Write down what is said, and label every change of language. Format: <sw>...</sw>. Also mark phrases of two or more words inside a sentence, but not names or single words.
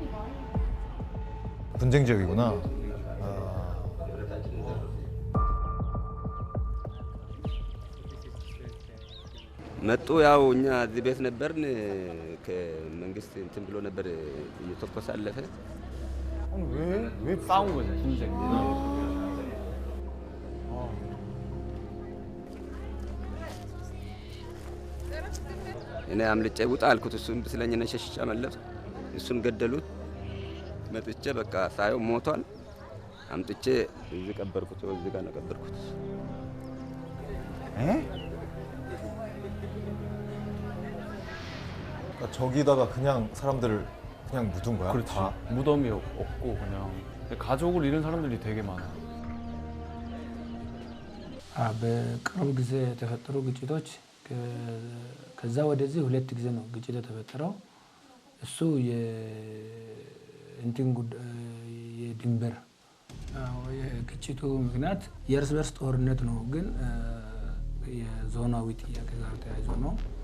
<ko>분쟁 지역이구나.</ko> <am>መጡ ያው እኛ እዚህ ቤት ነበርን። ከመንግስት እንትን ብሎ ነበር እየተኮሰ አለፈ።</am> <ko>아니 왜 싸운 거지, 분쟁.</ko> <am>እኔ አምልጬ ውጣ አልኩት። እሱም ስለኝ ነው ሸሽቼ አመለጥኩ። እሱን ገደሉት። መጥቼ በቃ ሳየው ሞቷል። አምጥቼ እዚህ ቀበርኩት። እዚህ ጋር ነው ቀበርኩት።</am> <ko>에? 그러니까 저기다가 그냥 사람들을 그냥 묻은 거야? 그렇지. 다? 무덤이 없고 그냥 가족을 잃은 사람들이 되게 많아.</ko> <am>በቅርብ ጊዜ የተፈጠሩ ግጭቶች ከዛ ወደዚህ 2 ጊዜ ነው ግጭት የተፈጠረው። እሱ የእንትን የድንበር የግጭቱ ምክንያት የእርስ በርስ ጦርነት ነው፣ ግን የዞናዊ ጥያቄ ጋር ተያይዞ ነው።</am>